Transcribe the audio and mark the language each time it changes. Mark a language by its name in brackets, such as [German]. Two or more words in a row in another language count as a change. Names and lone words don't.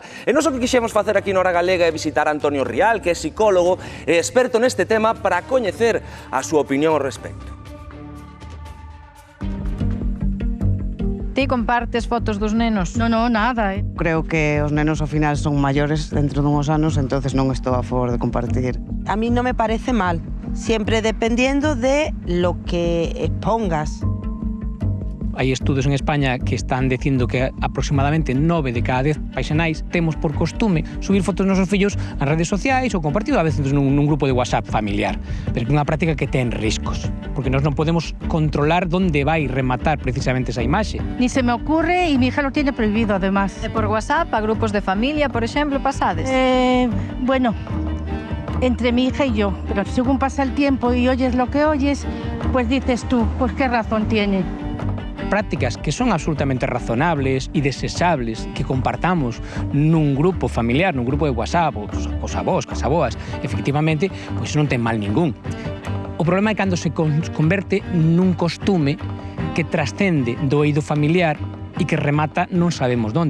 [Galician] E non só que quixemos facer aquí na Hora Galega é visitar a Antonio Rial, que é psicólogo e experto neste tema, para coñecer a súa opinión ao respecto. Ti compartes fotos dos nenos? [Spanish] No, nada. [Galician] Creo que os nenos ao final son maiores dentro dunhos anos, entonces non estou a favor de compartir. [Spanish] A mí no me parece mal, siempre dependiendo de lo que expongas. [Galician] Hai estudos en España que están dicindo que aproximadamente 9 de cada 10 pais e nais temos por costume subir fotos dos nosos fillos ás redes sociais ou compartido a veces nun grupo de WhatsApp familiar. Pero é unha práctica que ten riscos, porque nós non podemos controlar onde vai rematar precisamente esa imaxe. [Spanish] Ni se me ocurre y mi hija lo tiene prohibido además. [Galician] Por WhatsApp, a grupos de familia, por exemplo, pasades? [Spanish] Bueno, entre mi hija y yo, pero según pasa el tiempo y oyes lo que oyes, pues dices tú, pues qué razón tiene. [Galician] Prácticas que son absolutamente razonables e deseables que compartamos nun grupo familiar, nun grupo de WhatsApp, os avós, as aboas, efectivamente, pois non ten mal ningún. O problema é cando se converte nun costume que trascende do eido familiar e que remata non sabemos onde.